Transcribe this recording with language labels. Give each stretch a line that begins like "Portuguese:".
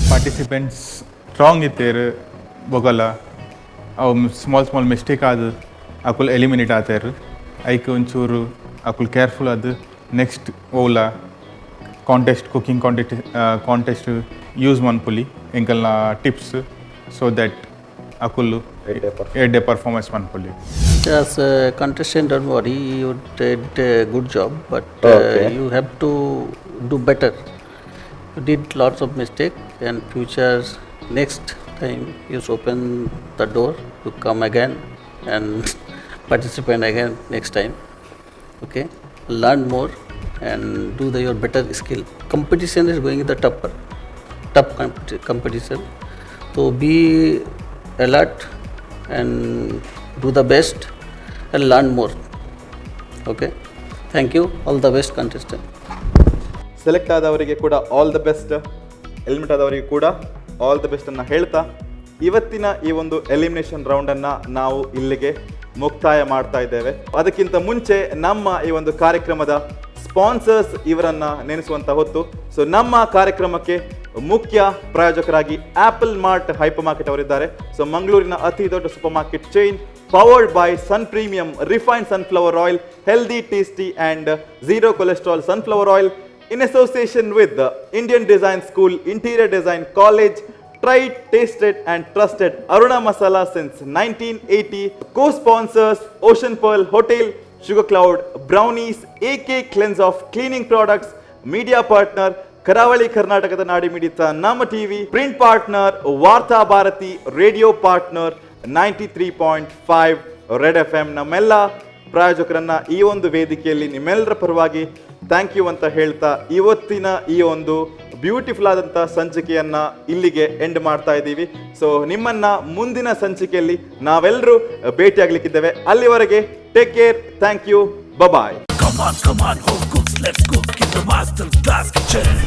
Tulu: Participants strong ಇತ್ತೇರು ಬೊಗಲ್ಲ, ಅವು small mistake ಆದ ಅಕುಲ್ ಎಲಿಮಿನೇಟ್ ಆತೇರು. ಐಕ್ ಒಂಚೂರು ಅಕುಲ್ ಕೇರ್ಫುಲ್ ಅದು ನೆಕ್ಸ್ಟ್ ಓಲಾ ಕುಕಿಂಗ್ ಕಾಂಟೆಸ್ಟ್ ಯೂಸ್ ಮನ್ಪುಲಿ ಎಂಕಲ್ನ ಟಿಪ್ಸ್, ಸೊ that ಅಕುಲ್ಲು
English: 8 day performance
Tulu: ಮನ್ಪುಲಿ.
English: As a contestant, don't worry, you did a good job, but you have to do better. You did lots of mistakes, and future next time you open the door to come again and participate again next time. Okay, learn more and do your better skill. Competition is going to the tougher. tough competition. So be alert and do the best and learn more. Okay, thank you. All the best, contestant.
Kannada: Select ಆದವರಿಗೆ ಕೂಡ all the best, eliminate ಆದವರಿಗೆ ಕೂಡ all the best ಅನ್ನು ಹೇಳ್ತಾ ಇವತ್ತಿನ ಈ ಒಂದು elimination ರೌಂಡನ್ನು ನಾವು ಇಲ್ಲಿಗೆ ಮುಕ್ತಾಯ ಮಾಡ್ತಾ ಇದ್ದೇವೆ. ಅದಕ್ಕಿಂತ ಮುಂಚೆ ನಮ್ಮ ಈ ಒಂದು ಕಾರ್ಯಕ್ರಮದ ಸ್ಪಾನ್ಸರ್ಸ್ ಇವರನ್ನ ನೆನೆಸುವಂತ ಹೊತ್ತು. ಸೊ ನಮ್ಮ ಕಾರ್ಯಕ್ರಮಕ್ಕೆ ಮುಖ್ಯ ಪ್ರಾಯೋಜಕರಾಗಿ ಆಪಲ್ ಮಾರ್ಟ್ ಹೈಪರ್ ಮಾರ್ಕೆಟ್ ಅವರಿದ್ದಾರೆ. ಸೊ ಮಂಗಳೂರಿನ ಅತಿ ದೊಡ್ಡ super market chain, powered by sun premium refined sunflower oil, healthy tasty and zero cholesterol sunflower oil,
English: in association with
Kannada: the Indian Design School, Interior Design College,
English: tried, tasted and trusted
Kannada: Aruna Masala since 1980. Co-sponsors Ocean Pearl Hotel, Sugar Cloud Brownies, AK Cleanse of Cleaning Products, media partner ಕರಾವಳಿ ಕರ್ನಾಟಕದ ನಾಡಿ ಮಿಡಿತ ನಮ್ಮ TV, print partner ವಾರ್ತಾ Bharati, radio partner 93.5 red FM. ನಮ್ಮೆಲ್ಲ ಪ್ರಾಯೋಜಕರನ್ನ ಈ ಒಂದು ವೇದಿಕೆಯಲ್ಲಿ ನಿಮ್ಮೆಲ್ಲರ ಪರವಾಗಿ ಥ್ಯಾಂಕ್ ಯು ಅಂತ ಹೇಳ್ತಾ ಇವತ್ತಿನ ಈ ಒಂದು ಬ್ಯೂಟಿಫುಲ್ ಆದಂಥ ಸಂಚಿಕೆಯನ್ನ ಇಲ್ಲಿಗೆ ಎಂಡ್ ಮಾಡ್ತಾ ಇದ್ದೀವಿ. ಸೊ ನಿಮ್ಮನ್ನ ಮುಂದಿನ ಸಂಚಿಕೆಯಲ್ಲಿ ನಾವೆಲ್ಲರೂ ಭೇಟಿಯಾಗಲಿಕ್ಕಿದ್ದೇವೆ. ಅಲ್ಲಿವರೆಗೆ take care, thank you, bye.
English: Come on, home cooks, let's cook in the Master Class Kitchen.